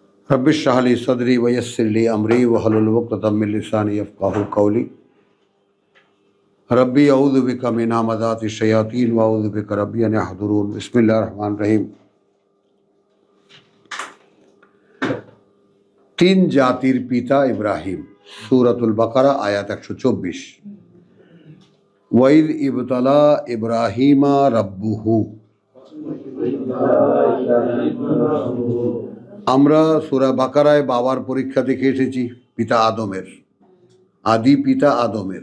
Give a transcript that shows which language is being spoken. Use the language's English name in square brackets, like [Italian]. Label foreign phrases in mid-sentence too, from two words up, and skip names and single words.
[Arabic] رب اشرح لي صدري ويسر لي أمري واحلل عقدة من لساني يفقهوا قولي رب أعوذ بك من همزات الشياطين وأعوذ بك رب أن يحضرون. بسم الله الرحمن الرحيم. [Bangla] তিন জাতির পিতা ইব্রাহিম, সূরাতুল বাকারা আয়াত 124। [Arabic] وإذ ابتلى إبراهيم ربه. [Bangla] আমরা সূরা বাকারায় বাবার পরীক্ষা দেখে এসেছি, পিতা আদমের, আদি পিতা আদমের।